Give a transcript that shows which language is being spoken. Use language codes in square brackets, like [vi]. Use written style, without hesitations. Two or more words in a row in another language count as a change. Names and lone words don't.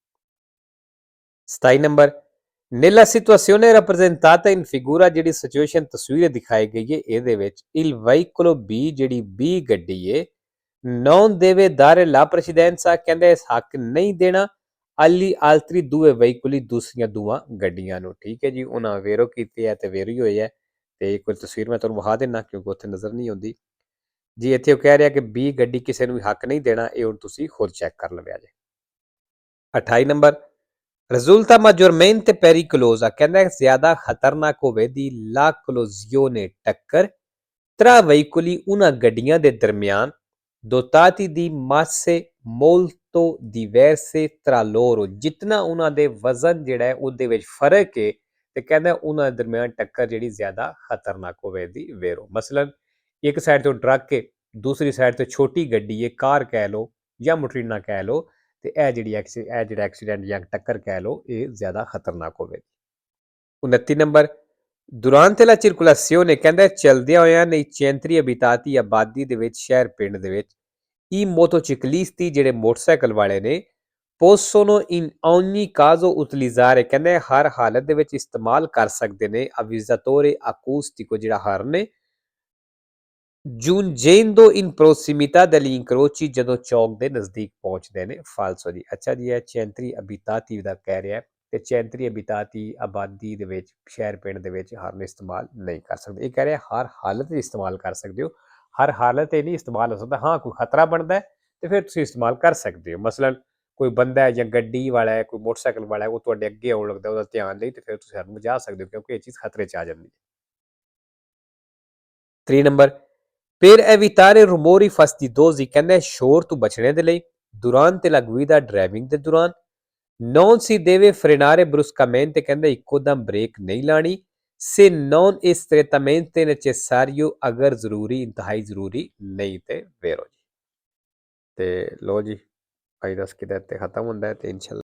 [pa] 27 ਨੰਬਰ, [it] nella situazione rappresentata in figura, [pa] ਜਿਹੜੀ ਸਿਚੁਏਸ਼ਨ ਤਸਵੀਰ ਦਿਖਾਈ ਗਈ ਹੈ ਇਹਦੇ ਵਿੱਚ, [it] il veicolo B, [pa] ਜਿਹੜੀ B ਗੱਡੀ ਹੈ, [it] non deve dare la precedenza, [pa] ਕਹਿੰਦੇ ਹੱਕ ਨਹੀਂ ਦੇਣਾ [it] agli altri due veicoli, [pa] ਦੂਸਰੀਆਂ ਦੋਵਾਂ ਗੱਡੀਆਂ ਨੂੰ। ਠੀਕ ਹੈ ਜੀ, ਉਹਨਾਂ ਵੇਰੋ ਕੀਤੇ ਹੈ ਤੇ ਵੇਰੋ ਹੀ ਹੋਏ ਹੈ, ਤੇ ਇੱਕ ਤਸਵੀਰ ਮੈਂ ਤੁਹਾਨੂੰ ਵਿਖਾ ਦਿੰਦਾ ਕਿਉਂਕਿ ਉੱਥੇ ਨਜ਼ਰ ਨਹੀਂ ਆਉਂਦੀ ਜੀ। ਇੱਥੇ ਉਹ ਕਹਿ ਰਿਹਾ ਕਿ B ਗੱਡੀ ਕਿਸੇ ਨੂੰ ਵੀ ਹੱਕ ਨਹੀਂ ਦੇਣਾ, ਇਹ ਹੁਣ ਤੁਸੀਂ ਖੁਦ ਚੈੱਕ ਕਰ ਲਵਿਆ ਜੇ। 28 ਨੰਬਰ, [it] risulta maggiormente pericolosa, [pa] ਕਹਿੰਦਾ ਜ਼ਿਆਦਾ ਖਤਰਨਾਕ ਹੋਵੇਗੀ [it] la collisione, [pa] ਟੱਕਰ, [it] tra veicoli, [pa] ਉਹਨਾਂ ਗੱਡੀਆਂ ਦੇ ਦਰਮਿਆਨ, [it] dotati di masse molto diverse tra loro, [pa] ਜਿਤਨਾ ਉਹਨਾਂ ਦੇ ਵਜ਼ਨ ਜਿਹੜਾ ਹੈ ਉਹਦੇ ਵਿੱਚ ਫਰਕ ਹੈ, ਤੇ ਕਹਿੰਦਾ ਉਹਨਾਂ ਦੇ ਦਰਮਿਆਨ ਟੱਕਰ ਜਿਹੜੀ ਜ਼ਿਆਦਾ ਖਤਰਨਾਕ ਹੋਵੇਗੀ ਵੇਰੋ। ਮਸਲਨ ਇੱਕ ਸਾਈਡ ਤੋਂ ਟਰੱਕ ਹੈ, ਦੂਸਰੀ ਸਾਈਡ ਤੋਂ ਛੋਟੀ ਗੱਡੀ ਹੈ, ਕਾਰ ਕਹਿ ਲਓ ਜਾਂ ਮੋਟਰੀਨਾ ਕਹਿ ਲਓ, ਤੇ ਇਹ ਜਿਹੜਾ ਐਕਸੀਡੈਂਟ ਜਾਂ ਟੱਕਰ ਕਹਿ ਲਓ, ਇਹ ਜ਼ਿਆਦਾ ਖਤਰਨਾਕ ਹੋਵੇਗੀ। 29 ਨੰਬਰ, [it] durante la circolazione, [pa] ਕਹਿੰਦਾ ਚਲਦਿਆਂ ਹੋਇਆਂ [it] nei centri abitati, [pa] ਆਬਾਦੀ ਦੇ ਵਿੱਚ, ਸ਼ਹਿਰ ਪਿੰਡ ਦੇ ਵਿੱਚ, [it] i motociclisti, [pa] ਜਿਹੜੇ ਮੋਟਰਸਾਈਕਲ ਵਾਲੇ ਨੇ, [it] possono in ogni caso utilizzare, [pa] ਕਹਿੰਦੇ ਹਰ ਹਾਲਤ ਦੇ ਵਿੱਚ ਇਸਤੇਮਾਲ ਕਰ ਸਕਦੇ ਨੇ [it] avvisatore acustico, [pa] ਜਿਹੜਾ ਹਾਰਨ ਹੈ, [it] giungendo in prossimità degli incroci, [pa] ਜਦੋਂ ਚੌਕ ਦੇ ਨਜ਼ਦੀਕ ਪਹੁੰਚਦੇ ਨੇ। ਫਾਲਸੋ ਜੀ। ਅੱਛਾ ਜੀ, ਇਹ [it] centri abitati [pa] ਦਾ ਕਹਿ ਰਿਹਾ, ਤੇ [it] centri abitati [pa] ਆਬਾਦੀ ਦੇ ਵਿੱਚ, ਸ਼ਹਿਰ ਪਿੰਡ ਦੇ ਵਿੱਚ ਹਾਰਨ ਇਸਤੇਮਾਲ ਨਹੀਂ ਕਰ ਸਕਦੇ। ਇਹ ਕਹਿ ਰਿਹਾ ਹਰ ਹਾਲਤ ਵਿੱਚ ਇਸਤੇਮਾਲ ਕਰ ਸਕਦੇ ਹੋ, ਹਰ ਹਾਲਤ ਇਹ ਨਹੀਂ ਇਸਤੇਮਾਲ ਹੋ ਸਕਦਾ। ਹਾਂ, ਕੋਈ ਖਤਰਾ ਬਣਦਾ ਹੈ ਤੇ ਫਿਰ ਤੁਸੀਂ ਇਸਤੇਮਾਲ ਕਰ ਸਕਦੇ ਹੋ। ਮਸਲਨ ਕੋਈ ਬੰਦਾ ਹੈ ਜਾਂ ਗੱਡੀ ਵਾਲਾ ਹੈ, ਕੋਈ ਮੋਟਰਸਾਈਕਲ ਵਾਲਾ ਹੈ, ਉਹ ਤੁਹਾਡੇ ਅੱਗੇ ਆਉਣ ਲੱਗਦਾ, ਉਹਦਾ ਧਿਆਨ ਲਈ, ਤੇ ਫਿਰ ਤੁਸੀਂ ਹਾਰਨ ਵਜਾ ਸਕਦੇ ਹੋ ਕਿਉਂਕਿ ਇਹ ਚੀਜ਼ ਖਤਰੇ 'ਚ ਆ ਜਾਂਦੀ ਹੈ। 3 ਨੰਬਰ, [it] per evitare rumori fastidiosi, [pa] ਕਹਿੰਦੇ ਸ਼ੋਰ ਤੋਂ ਬਚਣੇ ਦੇ ਲਈ, [it] durante la guida, [pa] ਡਰਾਈਵਿੰਗ ਦੇ ਦੌਰਾਨ, [it] non si deve frenare bruscamente, [pa] ਕਹਿੰਦੇ ਇੱਕੋ ਦਮ ਬ੍ਰੇਕ ਨਹੀਂ ਲਾਣੀ, [it] se non è strettamente necessario, [pa] ਅਗਰ ਜ਼ਰੂਰੀ, ਇੰਤਹਾਈ ਜ਼ਰੂਰੀ ਨਹੀਂ ਤੇ ਵੇਰੋ ਜੀ। ਤੇ ਲੋ ਜੀ, ਅੱਜ ਦਾ ਸਕਿੱਟ ਇੱਥੇ ਖਤਮ ਹੁੰਦਾ ਹੈ, ਤੇ ਇਨਸ਼ਾਅੱਲਾ